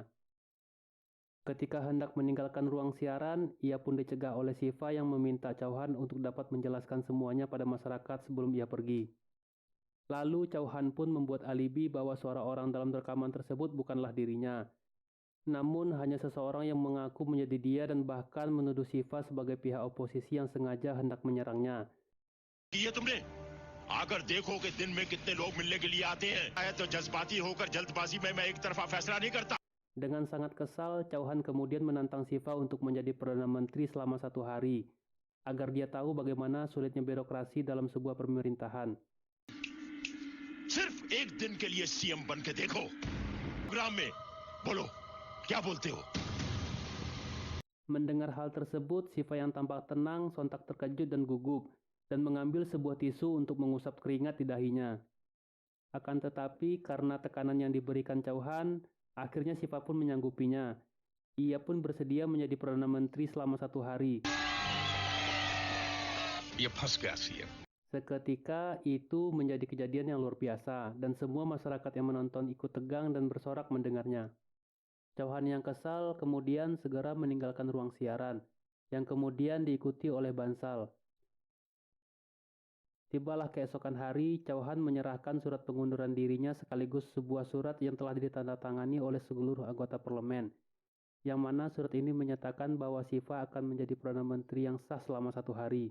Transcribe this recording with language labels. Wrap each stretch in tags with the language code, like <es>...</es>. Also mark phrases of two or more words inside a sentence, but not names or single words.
<id>Ketika hendak meninggalkan ruang siaran, ia pun dicegah oleh Siva yang meminta Chauhan untuk dapat menjelaskan semuanya pada masyarakat sebelum ia pergi. Lalu Chauhan pun membuat alibi bahwa suara orang dalam rekaman tersebut bukanlah dirinya, namun hanya seseorang yang mengaku menjadi dia dan bahkan menuduh Siva sebagai pihak oposisi yang sengaja hendak menyerangnya.</id> <hi>ये तुमने अगर देखो कि दिन में कितने लोग मिलने के लिए आते हैं तो जज्बाती होकर जल्दबाजी में मैं एक तरफा फैसला नहीं करता.</hi> <id>Dengan sangat kesal, Chauhan kemudian menantang Siva untuk menjadi Perdana Menteri selama 1 hari, agar dia tahu bagaimana sulitnya birokrasi dalam sebuah pemerintahan.</id> <hi>सिर्फ एक दिन के लिए सीएम बन के देखो. प्रोग्राम में बोलो क्या बोलते हो.</hi> <id>Mendengar hal tersebut, Siva yang tampak tenang sontak terkejut dan gugup, dan mengambil sebuah tisu untuk mengusap keringat di dahinya. Akan tetapi, karena tekanan yang diberikan Chauhan, akhirnya Siva pun menyanggupinya. Ia pun bersedia menjadi Perdana Menteri selama 1 hari.</id> <hi>ये फंस गया सीएम.</hi> <id>Seketika itu menjadi kejadian yang luar biasa, dan semua masyarakat yang menonton ikut tegang dan bersorak mendengarnya. Chauhan yang kesal kemudian segera meninggalkan ruang siaran, yang kemudian diikuti oleh Bansal. Tibalah keesokan hari, Chauhan menyerahkan surat pengunduran dirinya sekaligus sebuah surat yang telah ditandatangani oleh seluruh anggota parlemen, yang mana surat ini menyatakan bahwa Siva akan menjadi Perdana Menteri yang sah selama 1 hari.</id>